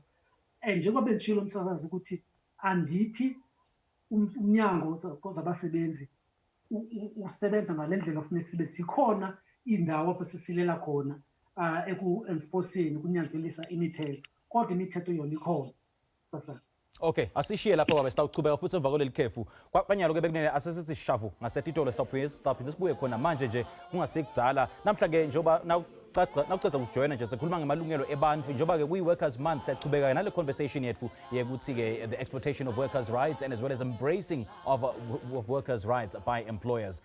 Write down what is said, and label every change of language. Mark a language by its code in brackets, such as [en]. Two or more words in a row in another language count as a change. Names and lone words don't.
[xh] Njengoba benditshilo umsasazi ukuthi andithi umnyango zabasebenzi usebenza ngale ndlela kufuneka sibe sikhona iindawo apho sisilela khona ekuenforceni, kunyanzelisa imithetho, kodwa imithetho yona ikhona. [ss] Okay, asishiye lapho baba, sitawuchubeka futhi emva kwaleli khefu. Kwanyalo ke bekunene asesithi shavu ngasetitolo sitawuphinde sibuye khona manje nje kungasekudala. Namhla ke njoba nawuceda ukujoyina nje sikhuluma ngamalungelo ebantfu, njoba ke kuyi-Workers Month siyachubeka nale conversation yethu yekuthi ke [en] the exploitation of workers' rights and as well as embracing of workers' rights by employers.